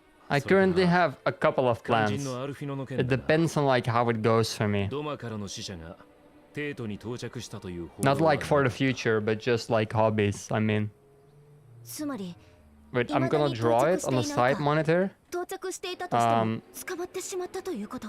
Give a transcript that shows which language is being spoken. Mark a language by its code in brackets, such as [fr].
[en] I currently have a couple of plans. It depends on like how it goes for me. [ja] ドマからの死者がテートに到着したという報道 [en] Not like for the future, but just like hobbies, I mean. [ja] つまり [en] Wait, I'm gonna draw it on the side monitor [ja] 到着していたとしても捕まってしまったということ。